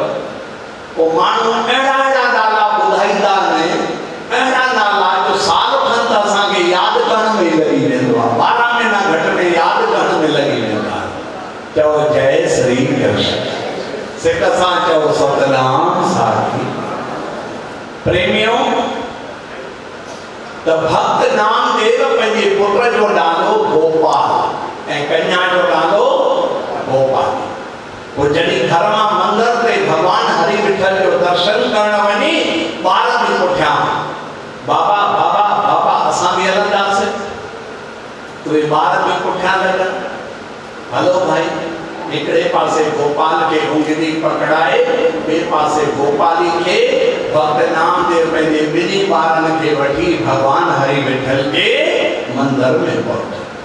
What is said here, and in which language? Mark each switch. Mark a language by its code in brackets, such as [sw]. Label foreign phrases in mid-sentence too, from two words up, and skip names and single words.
[sd] पोइ माण्हू अहिड़ा अहिड़ा नाला ॿुधाईंदा आहिनि, अहिड़ा नाला जो साल खनि त असांखे यादि करण में लॻी वेंदो आहे, 12 महीना घटि में यादि करण में लॻी वेंदा आहिनि। चओ जय श्री कृष्ण, सिक सां चओ सतनाम साखी। प्रेमियों, त भक्त नामदेव पंहिंजे पुट जो नालो गोपाल ऐं कन्या जो नालो गोपाल। वो जॾहिं घर मां मंदिर ते भगवान हरि विठल जो दर्शन करण वञी, ॿार बि पुठियां बाबा बाबा बाबा असां बि हलंदासीं, उहे ॿार बि पुठियां लॻनि। हलो भाई, हिकिड़े पासे गोपाल खे उंगली पकड़ाए, ॿिए पासे गोपाली खे भक्त नामदेव पंहिंजे ॿिन्ही ॿारनि खे वठी भगवान हरि विठल जे मंदिर में पहुतो।